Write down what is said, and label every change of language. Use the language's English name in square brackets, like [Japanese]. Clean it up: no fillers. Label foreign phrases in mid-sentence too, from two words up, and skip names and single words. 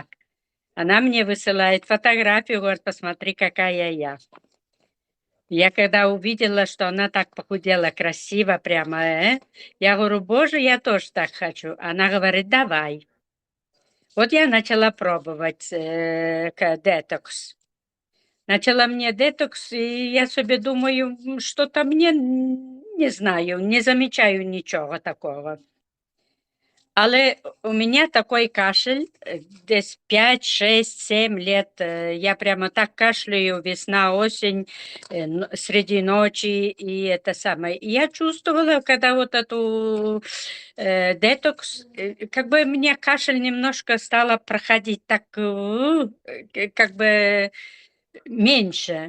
[Russian] Она мне высылает фотографию, говорит, посмотри, какая я. Я когда увидела, что она так похудела красиво прямо, я говорю, боже, я тоже так хочу. Она говорит, давай. Вот я начала пробовать детокс. Начала мне детокс, [Ukrainian] і я собі думаю, що-то мне, не знаю, не замічаю нічого такого. [Russian] Але у меня такой кашель, десь 5, 6, 7 лет. Я прямо так кашляю, весна, осень, среди ночи, и это самое. И я чувствовала, когда вот эту детокс, как бы мне кашель немножко стало проходить так, как бы меньше.